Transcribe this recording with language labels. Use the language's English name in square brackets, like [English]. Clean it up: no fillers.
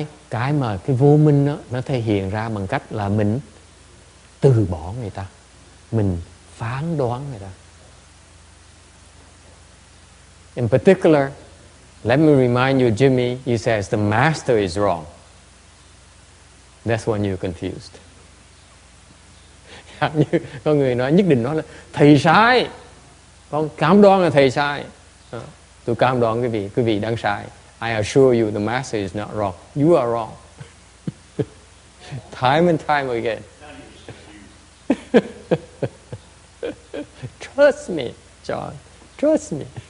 [Vietnamese] Cái mà cái vô minh đó, nó thể hiện ra bằng cách là mình từ bỏ người ta. Mình phán đoán người ta. [English] In particular, let me remind you, Jimmy, he says the master is wrong. That's when you're confused. [Vietnamese] Như có người nói nhất định nói là thầy sai. Con cam đoan là thầy sai. Tôi cam đoan quý vị đang sai. [English] I assure you the master is not wrong. You are wrong. Time and time again. Trust me, John. Trust me.